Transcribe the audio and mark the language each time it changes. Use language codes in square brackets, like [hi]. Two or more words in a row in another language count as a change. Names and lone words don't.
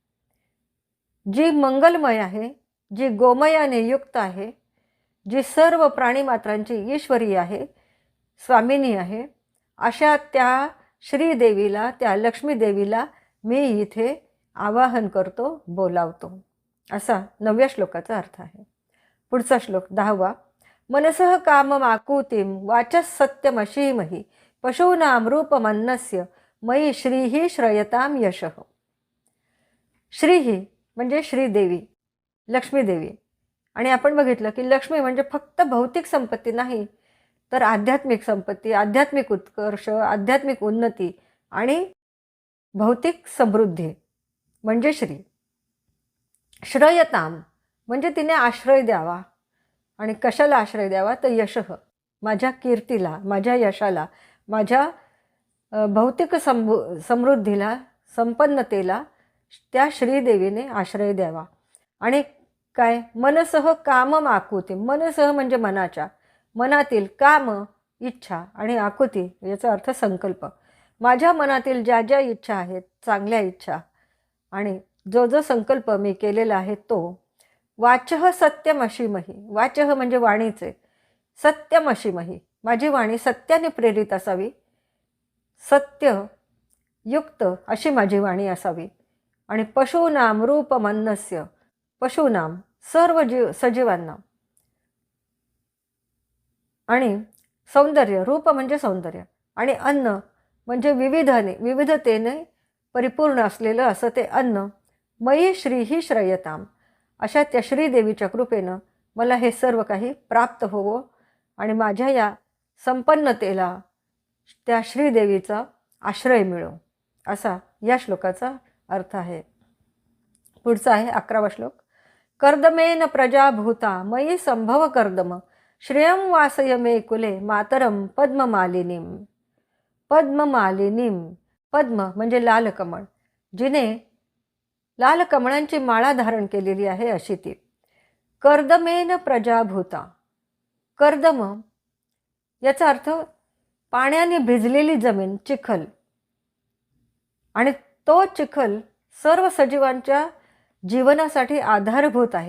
[mr] जी मंगलमय आहे, जी गोमयाने युक्त आहे, जी सर्व प्राणीमात्रांची ईश्वरी आहे, स्वामिनी आहे, अशा त्या श्रीदेवीला, त्या लक्ष्मीदेवीला मी इथे आवाहन करतो, बोलावतो, असा 9व्या श्लोकाचा अर्थ आहे. पुढचा श्लोक 10वा. [sa] मनसः काममाकुतिं वाचः सत्यमशीमहि पशूनां रूपमन्नस्य मयि श्रीही श्रयतां यशः. [mr] श्रीही म्हणजे श्रीदेवी, लक्ष्मीदेवी. आणि आपण बघितलं की लक्ष्मी म्हणजे फक्त भौतिक संपत्ती नाही, तर आध्यात्मिक संपत्ती, आध्यात्मिक उत्कर्ष, आध्यात्मिक उन्नती आणि भौतिक समृद्धी म्हणजे श्री. श्रयताम म्हणजे तिने आश्रय द्यावा. आणि कशाला आश्रय द्यावा? तर यशः, माझ्या कीर्तीला, माझ्या यशाला, माझ्या भौतिक समृद्धीला, संपन्नतेला त्या श्रीदेवीने आश्रय द्यावा. आणि काय? [sa] मनसः कामम आकुती. [mr] मनसः म्हणजे मनाच्या, मनातील काम, इच्छा, आणि आकुती याचा अर्थ संकल्प. माझ्या मनातील ज्या ज्या इच्छा आहेत, चांगल्या इच्छा, आणि जो जो संकल्प मी केलेला आहे तो. [sa] वाचः सत्यमशीमहि. वाचः [mr] म्हणजे वाणीचे. सत्यमशीमहि, माझी वाणी सत्याने प्रेरित असावी, सत्य युक्त अशी माझी वाणी असावी. आणि [sa] पशूनाम रूपमन्नस्य. [mr] पशूनाम सर्व सजीवांना. आणि सौंदर्य, रूप म्हणजे सौंदर्य, आणि अन्न म्हणजे विविधतेने परिपूर्ण असलेलं असं ते अन्न. [sa] मयी श्रीही श्रयताम. [mr] अशा त्या श्रीदेवीच्या कृपेनं मला हे सर्व काही प्राप्त होवो आणि माझ्या या संपन्नतेला त्या श्रीदेवीचा आश्रय मिळो, असा या श्लोकाचा अर्थ आहे. पुढचा आहे 11वा श्लोक. [sa] कर्दमेन प्रजाभूता मयी संभव कर्दम श्रियं वासय मे कुले मातरम पद्ममालिनीम. [mr] पद्ममालिनीम, पद्म म्हणजे लाल कमळ, जिने लाल कमळांची माळा धारण केलेली आहे अशी ती. [sa] कर्दमेन प्रजाभूता, [mr] कर्दम याचा अर्थ पाण्याने भिजलेली जमीन, चिखल. आणि तो चिखल सर्व सजीवांच्या जीवनासाठी आधारभूत आहे.